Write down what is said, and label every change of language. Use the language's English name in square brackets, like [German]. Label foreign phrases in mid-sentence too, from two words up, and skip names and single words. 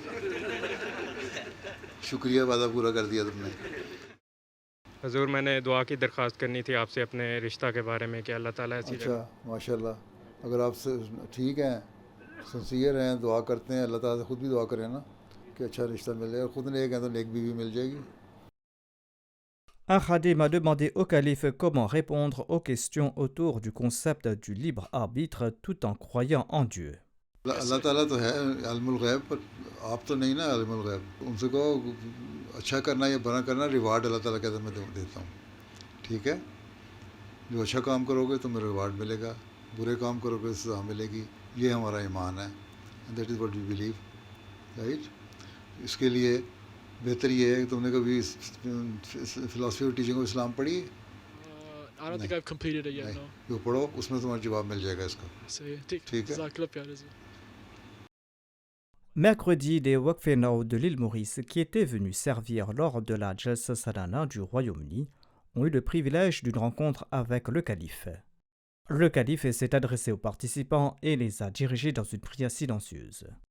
[Urdu] شکریہ, وعدہ پورا کر دیا تم نے. حضور میں نے دعا کی درخواست کرنی تھی آپ سے اپنے رشتہ کے بارے میں کہ اللہ تعالیٰ ایسی اچھا [Arabic] ماشاء اللہ. [Urdu] اگر آپ سے ٹھیک ہیں, سنسیئر ہیں, دعا کرتے ہیں, اللہ تعالیٰ سے خود بھی دعا کریں نا کہ اچھا رشتہ مل جائے. اور خود نیک ہیں تو نیک بیوی مل جائے گی. [French] Un khadim a demandé au calife comment répondre aux questions autour du concept du libre arbitre tout en croyant en Dieu. [Urdu] اللہ تعالیٰ تو ہے [Arabic] علم الغیب, [Urdu] پر آپ تو نہیں نا [Arabic] علم الغیب. [Urdu] ان سے کہو اچھا کرنا یا برا کرنا ریوارڈ اللہ تعالیٰ کہتا ہے میں دیتا ہوں. ٹھیک ہے, جو اچھا کام کرو گے تمہیں ریوارڈ ملے گا, برے کام کرو گے سزا ملے گی. یہ ہمارا ایمان ہے. [English] that is what we believe. [Urdu] رائٹ. اس کے لیے بہتر یہ ہے کہ تم نے کبھی فلاسفی اور ٹیچنگ آف اسلام پڑھی ہے؟ [English] I don't think I've completed it yet, no. [Urdu] جو پڑھو اس میں تمہارا جواب مل جائے گا اس کا. ٹھیک ہے. [French] Mercredi, des Wakfenao de l'île Maurice qui étaient venus servir lors de la Jalsa Salana du Royaume-Uni ont eu le privilège d'une rencontre avec le calife. Le calife s'est adressé aux participants et les a dirigés dans une prière silencieuse.